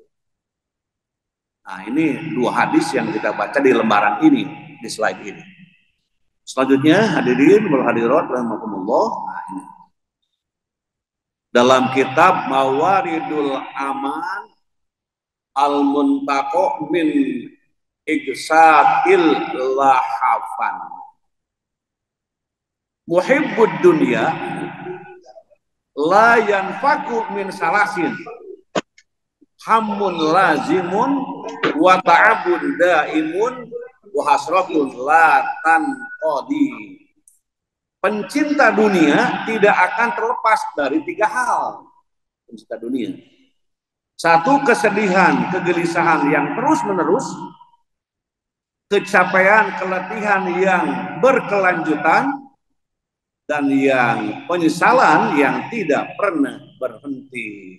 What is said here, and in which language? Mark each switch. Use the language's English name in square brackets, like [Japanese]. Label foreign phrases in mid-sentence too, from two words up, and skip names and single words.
[Indonesian] Nah, ini dua hadis yang kita baca di lembaran ini, di slide ini. [Arabic] Selanjutnya الحاضرين والحاضرات رحمكم الله. [Indonesian] Nah, ini dalam kitab [Arabic] Mawaridul Aman Al-Muntaqo min Igsatil Lahafan, محب الدنيا لا ينفك من ثلاث هم لازم وتعب دائم وحسرة لا تنقضي. [Indonesian] Pencinta dunia tidak akan terlepas dari tiga hal. Pencinta dunia, satu, kesedihan, kegelisahan yang terus-menerus, capaian keletihan yang berkelanjutan, dan yang penyesalan yang tidak pernah berhenti.